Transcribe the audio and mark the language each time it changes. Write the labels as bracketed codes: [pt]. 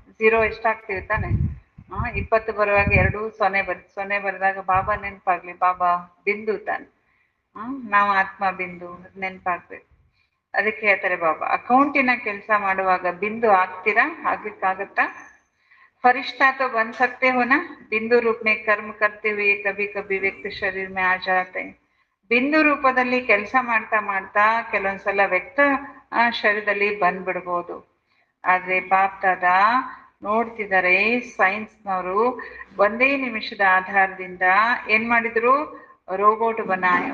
[kn] 0 ಎಷ್ಟಾಗ್ತೀವಿ ತಾನೆ? 20 ಬರುವಾಗ 2 ಸೊನ್ನೆ ಬರೆದಾಗ ಬಾಬಾ ನೆನಪಾಗ್ಲಿ. ಬಾಬಾ ಬಿಂದು ತಾನೆ. ನಾವು ಆತ್ಮ ಬಿಂದು, ನೆನಪಾಗ್ಬೇಕು. ಅದಕ್ಕೆ ಹೇಳ್ತಾರೆ ಬಾಬಾ, ಅಕೌಂಟಿನ ಕೆಲಸ ಮಾಡುವಾಗ ಬಿಂದು ಆಗ್ತೀರಾ? ಆಗ್ಲಿಕ್ಕಾಗತ್ತಾ? [hi] फरिश्ता तो बन सकते हो ना। बिंदु रूप में कर्म करते हुए कभी कभी व्यक्ति शरीर में आ जाते हैं. [kn] ಬಿಂದು ರೂಪದಲ್ಲಿ ಕೆಲಸ ಮಾಡ್ತಾ ಮಾಡ್ತಾ ಕೆಲವೊಂದ್ಸಲ ವ್ಯಕ್ತ ಶರೀರದಲ್ಲಿ ಬಂದ್ಬಿಡ್ಬೋದು. ಆದ್ರೆ ಬಾಪ್ದಾದ ನೋಡ್ತಿದ್ದಾರೆ, ಸೈನ್ಸ್ನವರು ಒಂದೇ ನಿಮಿಷದ ಆಧಾರದಿಂದ ಏನ್ ಮಾಡಿದ್ರು? ರೋಬೋಟ್ [hi] ಬನಾಯ್.